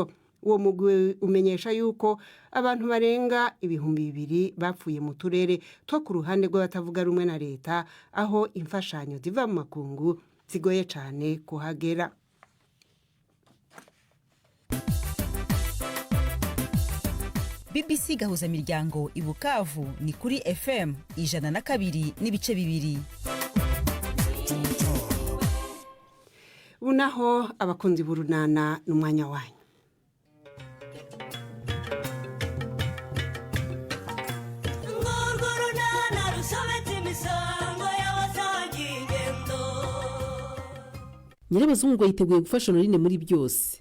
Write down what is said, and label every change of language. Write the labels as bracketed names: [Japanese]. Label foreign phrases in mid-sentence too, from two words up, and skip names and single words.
[Rundi] Uwo mugwi umenyesha yuko abantu barenga 200 bapfuye mu turere two ku ruhande rw'abatavuga rumwe na leta, aho imfashanyo ziva mu makungu zigoye cyane kuhagera. BBC Gahuzamiryango i Bukavu ni kuri FM 102.2. [Kinyarwanda] Unaho abakunzi b'urunana n'umwanya wanyu. Nyirabazungu yiteguye gufasha Norine muri byose.